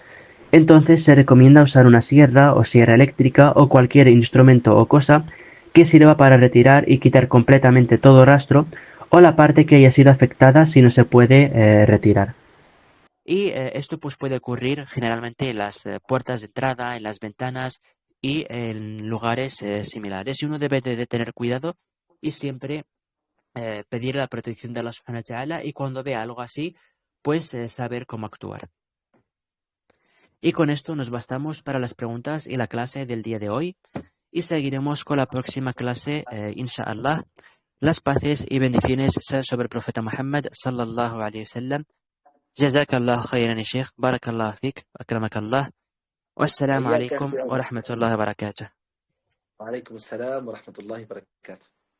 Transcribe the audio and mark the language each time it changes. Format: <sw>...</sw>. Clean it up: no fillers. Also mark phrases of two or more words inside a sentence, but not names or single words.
<es>Entonces se recomienda usar una sierra o sierra eléctrica o cualquier instrumento o cosa que sirva para retirar y quitar completamente todo rastro o la parte que haya sido afectada si no se puede retirar. Y esto pues puede ocurrir generalmente en las puertas de entrada, en las ventanas y en lugares similares. Y uno debe de tener cuidado y siempre pedir la protección de</es> <ar>الله سبحانه وتعالى,</ar> <es>y cuando vea algo así, pues saber cómo actuar. Y con esto nos bastamos para las preguntas y la clase del día de hoy, y seguiremos con la próxima clase, inshallah. Las paces y bendiciones sean sobre el profeta Muhammad</es> <ar>صلى الله عليه وسلم. جزاك الله خيرا، شيخ. بارك الله فيك. أكرمك الله. والسلام وإياك يا alaikum أخي wa عمر. ورحمة الله وبركاته. وعليكم السلام ورحمة الله وبركاته.</ar>